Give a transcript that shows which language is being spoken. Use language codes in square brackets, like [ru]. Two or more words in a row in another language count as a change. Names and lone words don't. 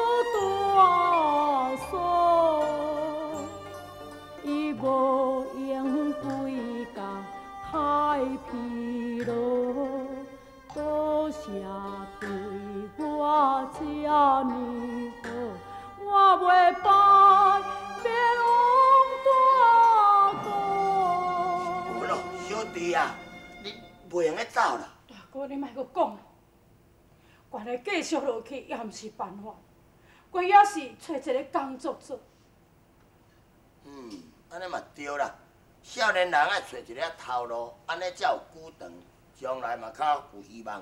[nan] 大嫂，伊无用归家太疲劳，多谢对我这呢好，我袂拜别王大哥。有咯，小弟啊，你袂用咧走啦。大哥，你莫阁讲了，原来继续落去也毋是办法，我也是找一个工作做。安尼嘛对啦。少年人爱找一个头路，安尼才有久长，将来嘛较有希望。